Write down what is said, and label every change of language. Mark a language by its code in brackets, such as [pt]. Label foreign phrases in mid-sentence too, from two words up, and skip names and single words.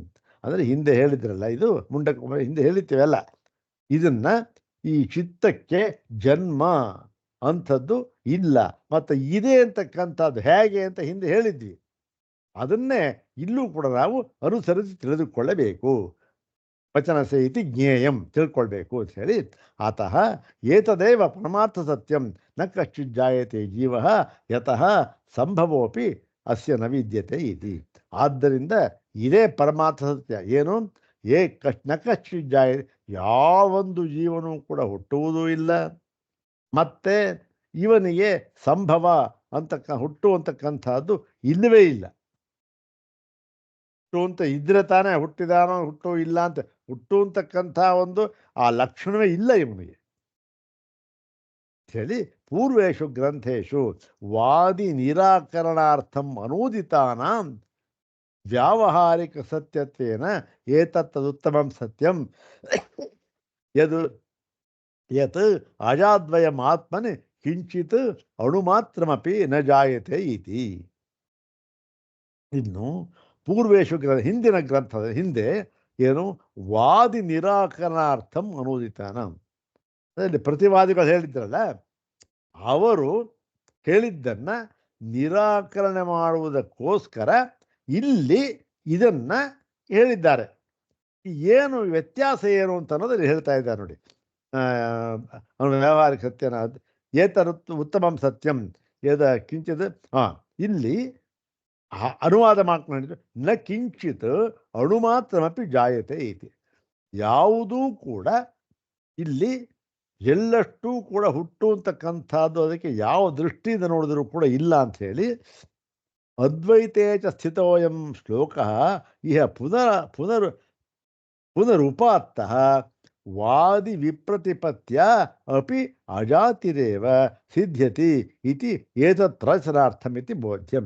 [kn] ಅಂದರೆ ಹಿಂದೆ ಹೇಳಿದ್ರಲ್ಲ, ಇದು ಮುಂಡಕ ಹಿಂದೆ ಹೇಳಿದ್ದೇವೆಲ್ಲ, ಇದನ್ನ ಈ ಚಿತ್ತಕ್ಕೆ ಜನ್ಮ ಅಂಥದ್ದು ಇಲ್ಲ, ಮತ್ತು ಇದೆ ಅಂತಕ್ಕಂಥದ್ದು ಹೇಗೆ ಅಂತ ಹಿಂದೆ ಹೇಳಿದ್ವಿ. ಅದನ್ನೇ ಇಲ್ಲೂ ಕೂಡ ನಾವು ಅನುಸರಿಸಿ ತಿಳಿದುಕೊಳ್ಳಬೇಕು. [sa] ವಚನಸ್ಯ ಇತಿ ಜ್ಞೇಯಂ, [kn] ತಿಳ್ಕೊಳ್ಬೇಕು ಅಂತ ಹೇಳಿ. [sa] ಆತಃ ಏತದೇವ ಪರಮಾರ್ಥ ಸತ್ಯಂ ನ ಕಶ್ಚಿತ್ ಜಾಯತೆ ಜೀವ ಯತಃ ಸಂಭವೋಪಿ ಅಸ್ಯ ನ ವಿದ್ಯತೆ ಇತಿ. [kn] ಆದ್ದರಿಂದ ಇದೇ ಪರಮಾರ್ಥ ಸತ್ಯ. ಏನು? [sa] ನ ಕಶ್ಚಿತ್ ಜಾಯತೆ, [kn] ಯಾವೊಂದು ಜೀವನೂ ಕೂಡ ಹುಟ್ಟುವುದೂ ಇಲ್ಲ, ಮತ್ತೆ ಇವನಿಗೆ ಸಂಭವ ಹುಟ್ಟುವಂತಕ್ಕಂಥದ್ದು ಇಲ್ಲವೇ ಇಲ್ಲ. ಹುಟ್ಟುವಂತ ಇದ್ರೆ ತಾನೇ ಹುಟ್ಟಿದಾನೋ, ಹುಟ್ಟು ಇಲ್ಲ ಅಂತ ಹುಟ್ಟುವಂತಕ್ಕಂಥ ಒಂದು ಆ ಲಕ್ಷಣವೇ ಇಲ್ಲ ಇವನಿಗೆ. [sa] ಹೇಳಿ ಪೂರ್ವೇಷು ಗ್ರಂಥೇಶು ವಾದಿ ನಿರಾಕರಣಾರ್ಥಂ ಅನೂದಿತಾನಾಂ ವ್ಯಾವಹಾರಿಕ ಸತ್ಯತ್ವೇನ ಏತತ್ತದುತ್ತಮಂ ಸತ್ಯಂ ಯದು ಯತ್ ಅಜಾದ್ವಯಂ ಆತ್ಮನಿ ಕಿಂಚಿತ್ ಅಣುಮಾತ್ರಮಪಿ ನ ಜಾಯತೆ ಇತಿ. [kn] ಇನ್ನು ಪೂರ್ವೇಶು ಹಿಂದಿನ ಗ್ರಂಥದ ಹಿಂದೆ ಏನು [sa] ವಾದಿ ನಿರಾಕರಣಾರ್ಥಂ ಅನೂದಿತಾನ, [kn] ಅದರಲ್ಲಿ ಪ್ರತಿವಾದಿಗಳು ಹೇಳಿದ್ರಲ್ಲ, ಅವರು ಹೇಳಿದ್ದನ್ನು ನಿರಾಕರಣೆ ಮಾಡುವುದಕ್ಕೋಸ್ಕರ ಇಲ್ಲಿ ಇದನ್ನ ಹೇಳಿದ್ದಾರೆ. ಏನು ವ್ಯತ್ಯಾಸ ಏನು ಅಂತ ಅನ್ನೋದ್ರಲ್ಲಿ ಹೇಳ್ತಾ ಇದ್ದಾರೆ ನೋಡಿ. [sa] ಅವನು ವ್ಯಾವಹಾರಿಕ ಸತ್ಯನ ಏತರುತ್ ಉತ್ತಮಂ ಸತ್ಯಂ ಯದ ಕಿಂಚಿತ್ [kn] ಇಲ್ಲಿ ಅನುವಾದ ಮಾಡ್ಕೊಂಡಿದ್ದು [sa] ನ ಕಿಂಚಿತ್ ಅಣುಮಾತ್ರಮಪಿ ಜಾಯತೆ ಐತಿ. [kn] ಯಾವುದೂ ಕೂಡ ಇಲ್ಲಿ ಎಲ್ಲಷ್ಟೂ ಕೂಡ ಹುಟ್ಟುವಂತಕ್ಕಂಥದ್ದು ಅದಕ್ಕೆ ಯಾವ ದೃಷ್ಟಿಯಿಂದ ನೋಡಿದ್ರೂ ಕೂಡ ಇಲ್ಲ ಅಂಥೇಳಿ [sa] ಅದ್ವೈತೇ ಚ ಸ್ಥಿತೋಯಂ ಶ್ಲೋಕ ಇಹ ಪುನರುಪಾತ್ತಃ ವಾದಿ ವಿಪ್ರತಿಪತ್ಯ ಅಪಿ ಅಜಾತಿರೇವ ಸಿದ್ಧ್ಯತಿ ಇತಿ ಏತತ್ ರಚನಾರ್ಥಮಿತಿ ಬೋಧ್ಯಂ.